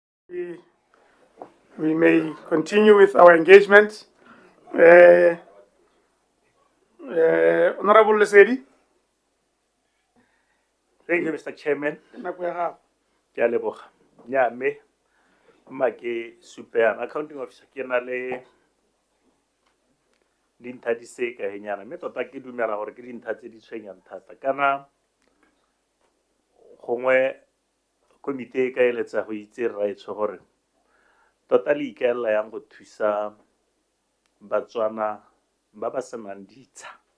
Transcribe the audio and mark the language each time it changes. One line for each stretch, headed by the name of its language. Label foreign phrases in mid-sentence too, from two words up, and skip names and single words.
English: We may continue with our engagement. Honorable Lesedi. Thank you, Mr. Chairman.
Tswana: Nako ya gago. Ke a leboga. Nya me ke
English: super accounting officer
Tswana: ke na le dintlha di se ka henyana mme tota ke dumela gore ke dintlha tse di tshwenyang thata kana gongwe komite e ka eletsa go itse raetsho gore tota le ikaelela yang go thusa batswana ba ba senang ditsha